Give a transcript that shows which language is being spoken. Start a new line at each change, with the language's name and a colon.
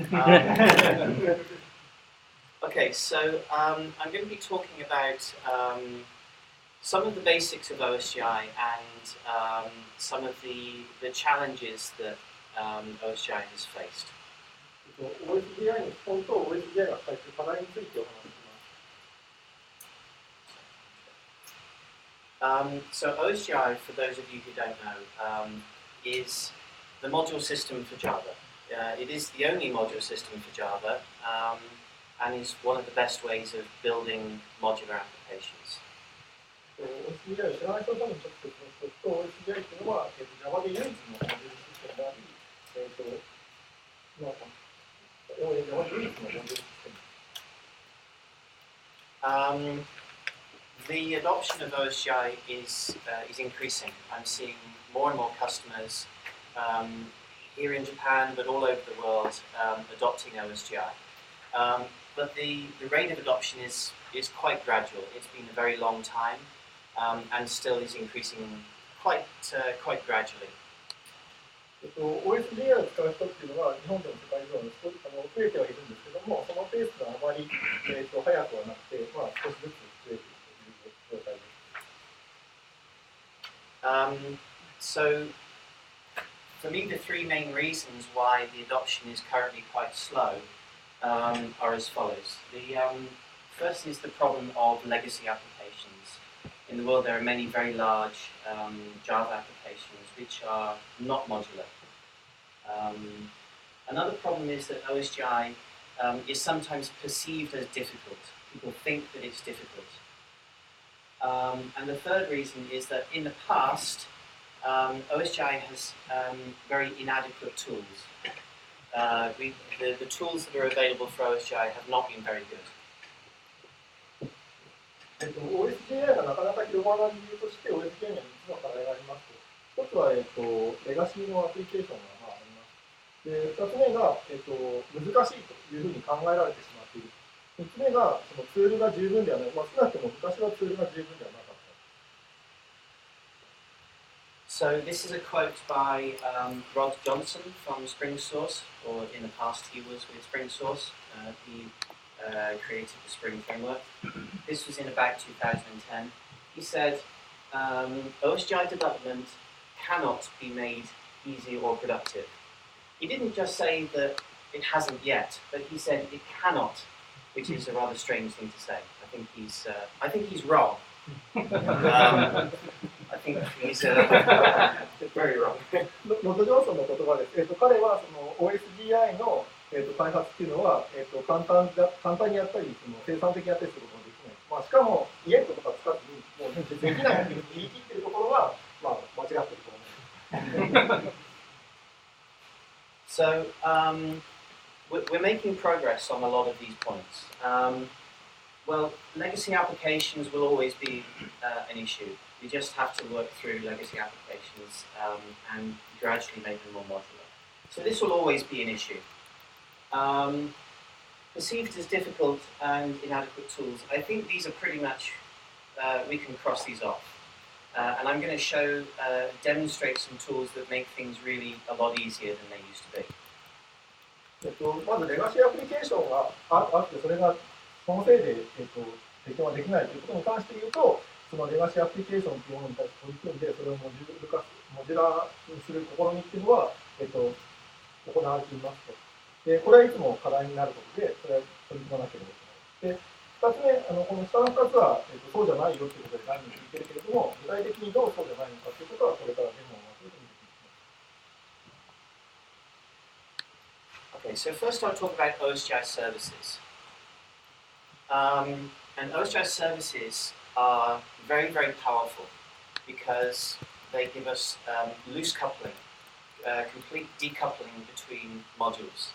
English: Okay, so I'm going to be talking about some of the basics of OSGi and some of the challenges that OSGi has faced.
Japanese: OSGi の基本と OSGi が抱えている課題についてお話しします。
English: So OSGi, for those of you who don't know, is the module system for Java. It is the only module system for Java and is one of the best ways of building modular applications.
Japanese: OSGi を知らない人のためにちょっと説明すると、OSGi というのは Java で唯一のモジュールシステムであり、Java で唯一のモジュールシステム。
English: The adoption of OSGi is increasing. I'm seeing more and more customers here in Japan, but all over the world, adopting OSGi. But the rate of adoption is quite gradual. It's been a very long time, and still is increasing quite gradually.
Japanese: OSGi を使う人っていうのは日本でも世界中でも増えてはいるんですけども、そのペースがあまり速くはなくて、少しずつ増えている状態です。
English: So, for me, the three main reasons why the adoption is currently quite slow are as follows. The first is the problem of legacy applications. In the world, there are many very large Java applications which are not modular. Another problem is that OSGi is sometimes perceived as difficult. People think that it's difficult. And the third reason is that in the past, OSGi has very inadequate tools. The tools that are available for OSGi have not been very good.
Japanese: OSGi がなかなか広まらない理由として OSGi には3つの課題があります。 1つは、レガシーのアプリケーションがあります。で、2つ目が、難しいというふうに考えられてしまっている。 3つ目がそのツールが十分ではない。少なくとも昔はツールが十分ではなかった。
English: So this is a quote by Rod Johnson from SpringSource, or in the past he was with SpringSource. He created the Spring framework. This was in about 2010. He said, OSGi development cannot be made easy or productive. He didn't just say that it hasn't yet, but he said it cannot, which is a rather strange thing to say. I think he's wrong. I think he's very wrong.
Japanese: ロッド・ジョンソンの言葉です。彼はその OSGi の開発っていうのは、簡単にやったり生産的にやったりすることができない。まあ、しかもイエットとか使ってもうできないって言い切ってるところは、まあ、間違ってると思う。
English: So we're making progress on a lot of these points. Well, legacy applications will always be an issue. We just have to work through legacy applications and gradually make them more modular. So this will always be an issue. Perceived as difficult and inadequate tools, I think these are pretty much, we can cross these off. And I'm going to demonstrate some tools that make things really a lot easier than they used to be.
Japanese: まずレガシーアプリケーションがあって、それがそのせいで、提供ができないということに関して言うと、そのレガシーアプリケーションというものに対して取り組んで、それをモジュラーにする試みっていうのは、行われていますと。で、これはいつも課題になることで、それは取り組まなければいけない。で、2つ目、この下の2つは、そうじゃないよということで何人も言ってるけれども、具体的にどうそうじゃないのかということは、これからデモを待つと見ていきます。
English: Okay, so first I'll talk about OSGi services. And OSGi services are very, very powerful because they give us loose coupling, complete decoupling between modules.